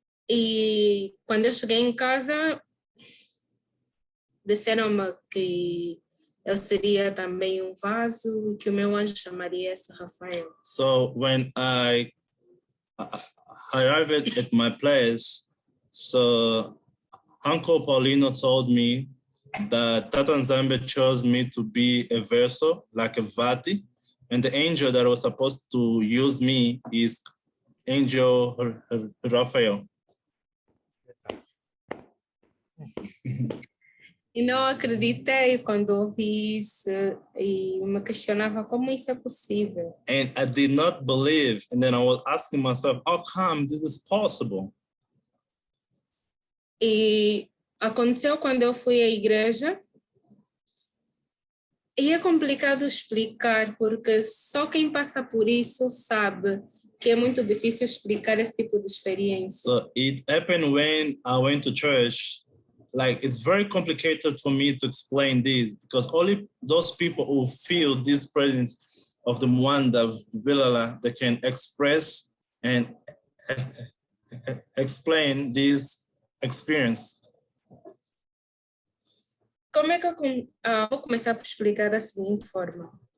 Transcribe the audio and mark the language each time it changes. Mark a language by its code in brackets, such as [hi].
[pt] E quando eu cheguei em casa, disseram-me que eu seria também um vaso e que o meu anjo chamaria-se Rafael. [en] So when I arrived at my place, so Uncle Paulino told me that Tata Nzambe chose me to be a vessel, like a Vati, and the angel that was supposed to use me is Angel Rafael. [pt] E não acreditei quando ouvi isso e me questionava como isso é possível. [en] And I did not believe, and then I was asking myself, how come this is possible? [pt] E aconteceu quando eu fui à igreja. E é complicado explicar, porque só quem passa por isso sabe que é muito difícil explicar esse tipo de experiência. [en] So it happened when I went to church. Like, it's very complicated for me to explain this because only those people who feel this presence of the Mwanda of Bilala, they can express and explain this experience. [pt] Como é que eu vou começar por explicar da seguinte forma?